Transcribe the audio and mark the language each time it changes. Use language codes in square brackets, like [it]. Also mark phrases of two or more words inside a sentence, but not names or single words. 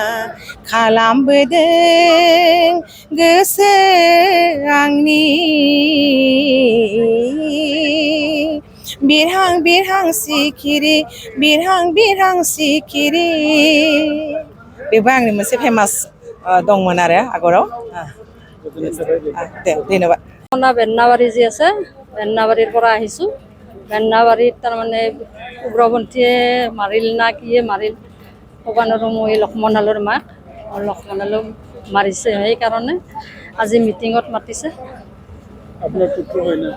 [brx] खालामबोदों गोसो आंनि बिरहां सिखिरि बेबो आंनि मोनसे फेमास दंमोन आरो आगराव दे धन्यबाद। [as] বেন্নাবাৰী যি আছে বেন্নাবাৰীৰ পৰা আহিছোঁ বেন্নাবাৰীত তাৰমানে উগ্ৰপন্থীয়ে মাৰিল না কিয়ে মাৰিল ক'ব নোৱাৰোঁ মই লক্ষ্মণহালৰ মাক লক্ষ্মণহালক মাৰিছে সেইকাৰণে আজি মিটিঙত মাতিছে। আপোনাৰ পুত্ৰ হয় না?